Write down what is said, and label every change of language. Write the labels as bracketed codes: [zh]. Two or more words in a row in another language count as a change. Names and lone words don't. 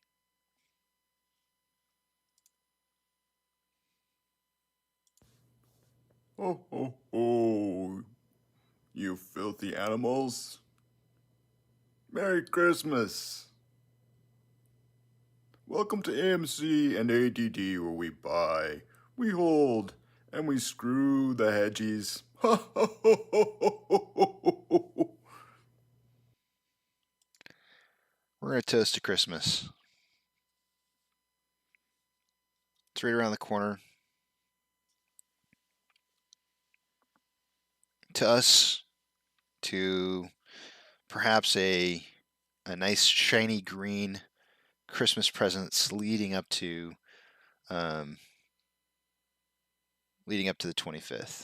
[en] Ho, ho, ho, you filthy animals. Merry Christmas. Welcome to AMC and ADD, where we buy, we hold, and we screw the hedgies. Ha, ha, ho, ho, ho, ho, ho, ho. We're going to toast to Christmas. It's right around the corner. To us, to perhaps a nice shiny green Christmas presents leading up to the 25th.